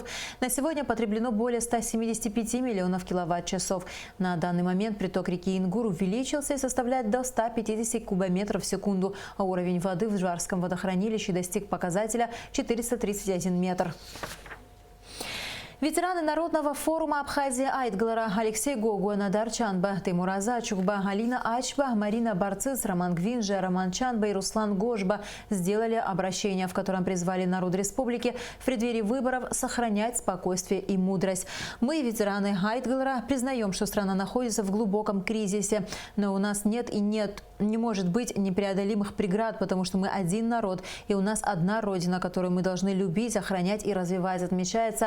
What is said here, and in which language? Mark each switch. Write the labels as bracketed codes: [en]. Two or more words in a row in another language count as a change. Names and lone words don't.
[ru] На сегодня потреблено более 175 миллионов киловатт-часов. На данный момент приток реки Ингур увеличился и составляет до 150 кубометров в секунду, а уровень воды в Жварском водохранилище достиг показателя 431 метр. Ветераны Народного форума Абхазия Айтгалара Алексей Гогуа, Надар Чанба, Тимур Азачукба, Алина Ачба, Марина Барцис, Роман Гвинжа, Роман Чанба и Руслан Гожба сделали обращение, в котором призвали народ республики в преддверии выборов сохранять спокойствие и мудрость. Мы, ветераны Айтгалара, признаем, что страна находится в глубоком кризисе, но у нас нет Не может быть непреодолимых преград, потому что мы один народ, и у нас одна родина, которую мы должны любить, охранять и развивать, отмечается.